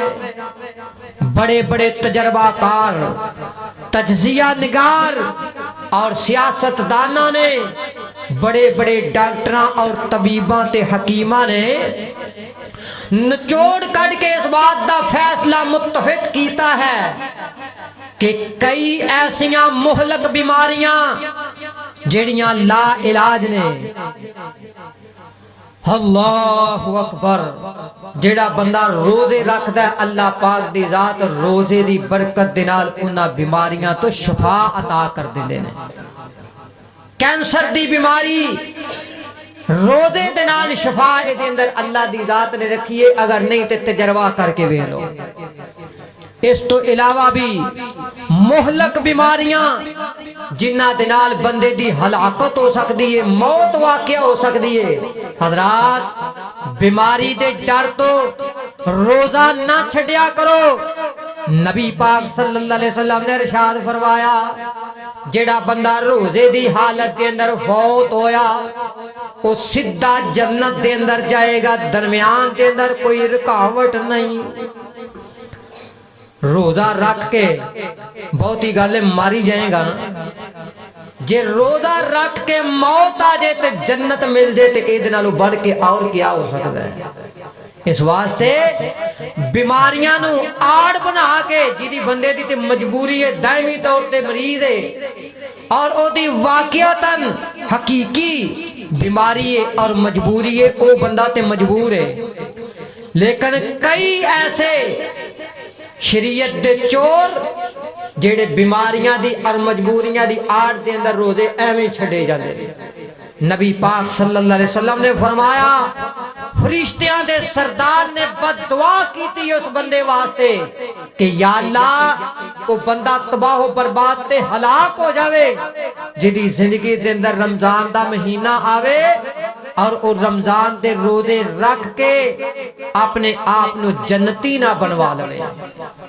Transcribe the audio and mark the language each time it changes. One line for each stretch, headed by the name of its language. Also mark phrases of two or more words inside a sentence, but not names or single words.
Punjabi: بڑے بڑے تجربہ کار، تجزیہ نگار اور سیاست دانہ نے، بڑے بڑے ڈاکٹراں اور طبیباں تے حکیماں نے نچوڑ کر کے اس بات دا فیصلہ متفق کیتا ہے کہ کئی ایسیاں مہلک بیماریاں جڑیاں لا علاج نے۔
Arabic: اللہ اکبر،
Punjabi: جڑا بندہ روزے رکھدا ہے اللہ پاک دی ذات روزے دی برکت دے نال انہاں بیماریاں تو شفا عطا کر دیندے نے۔ کینسر دی بیماری روزے دے نال شفا دے اندر اللہ دی ذات نے رکھی ہے، اگر نہیں تے تجربہ کر کے ویکھ لو۔ اس تو علاوہ بھی مہلک بیماریاں جنہ دے نال بندے دی ہلاکت ہو سکتی ہے، موت واقع ہو سکتی ہے۔ حضرات بیماری دے ڈر تو روزہ نہ چھڈیا کرو۔ نبی پاک
Arabic: صلی اللہ علیہ وسلم
Punjabi: نے ارشاد فرمایا جڑا بندہ روزے دی حالت دے اندر فوت ہویا وہ سیدھا جنت دے اندر جائے گا، درمیان دے اندر کوئی رکاوٹ نہیں۔ روزہ رکھ کے بہتی گالے ماری جائیں گا نا، جے روزہ رکھ کے موت آ جائے تے جنت مل جائے تے اید نالو بڑھ کے اور کیا ہو سکتا ہے۔ اس واسطے بیماریاں نو آڑ بنا کے جیدی بندے دی تے مجبوری ہے، دائمی طور تے مریض ہے اور او دی واقعتاً حقیقی بیماری ہے اور مجبوری ہے، او بندہ تے مجبور ہے۔ لیکن کئی ایسے شریعت دے چور جیڑے بیماریاں دی اور مجبوریاں دی آڑ دے اندر روزے ایویں چھڑے جاندے۔ نبی پاک
Arabic: صلی اللہ علیہ وسلم
Punjabi: نے فرمایا فرشتیاں دے سردار نے بد دعا کی تھی اس بندے واسطے کہ یا اللہ وہ بندہ تباہ و برباد تے ہلاک ہو جاوے جدی زندگی دے اندر رمضان دا مہینہ آوے اور وہ رمضان دے روزے رکھ کے اپنے آپ نو جنتی نہ بنوا لوے۔